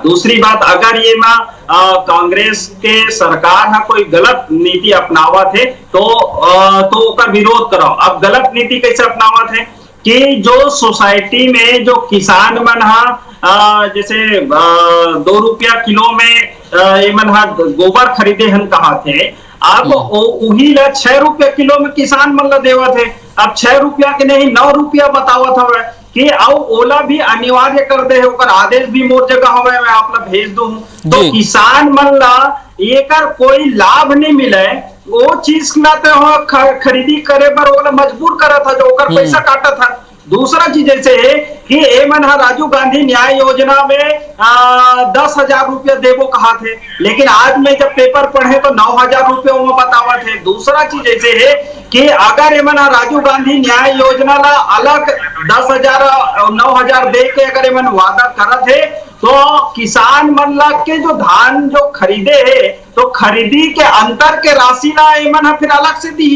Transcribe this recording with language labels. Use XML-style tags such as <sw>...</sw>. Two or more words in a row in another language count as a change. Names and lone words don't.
<hne>दूसरी बात अगर ये ना कांग्रेस के सरकार है कोई गलत नीति अपनावत है तो उसका विरोध कराओ। अब गलत नीति कैसे अपनावत है कि जो सोसाइटी में जो किसान मन जैसे 2 रुपया किलो में मन गोबर खरीदे हन कहा थे अब वही 6 रुपया किलो में किसान मन ला देवत है। अब 6 रुपया के नहीं 9 रुपया बतावत हवे कि आओ ओला भी अनिवार्य कर दे ओकर आदेश भी मोर जगह हवे मैं आप ला भेज दूं तो किसान मन ला एकर कोई लाभ नहीं मिले वो चीज ना तो खरीदी करे बर ओला मजबूर करा था जो ओकर पैसा काटा था दूसरा चीज जैसे है कि एमन राजीव गांधी न्याय योजना में 10,000 रुपया देवो कहा थे, लेकिन आज में जब पेपर पढ़े तो 9,000 रुपये वो बतावा थे। दूसरा चीज ऐसे है कि अगर एमन राजीव गांधी न्याय योजना ला अलग 10,000 9,000 दे के अगर एमन वादा करत है तो किसान मन ला के जो धान जो खरीदे है तो खरीदी के अंतर के राशि ला एमन फिर अलग से दी।</hne>